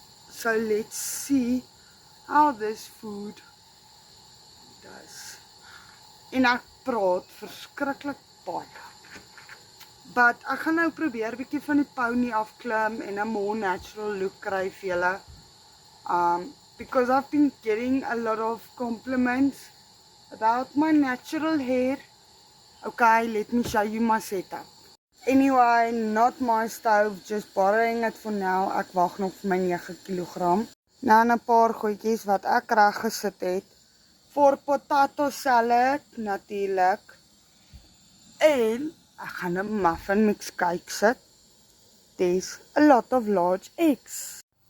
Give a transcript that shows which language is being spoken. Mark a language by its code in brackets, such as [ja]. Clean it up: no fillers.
[en] So let's see how this food does. [af] En ek praat verskriklik baie. But ek gaan nou probeer bietjie van die pony afklim en 'n [en] more natural look [af] kry vir julle. [en] Because I've been getting a lot of compliments about my natural hair. Okay, let me show you my setup. Anyway, not my stove, just borrowing it for now. [af] Ek wag nog vir my 9 kg. Nou 'n paar goedjies wat ek reg gesit het vir potato salad natuurlik. En ek gaan 'n muffin mix cake sit. [en] There's a lot of large eggs.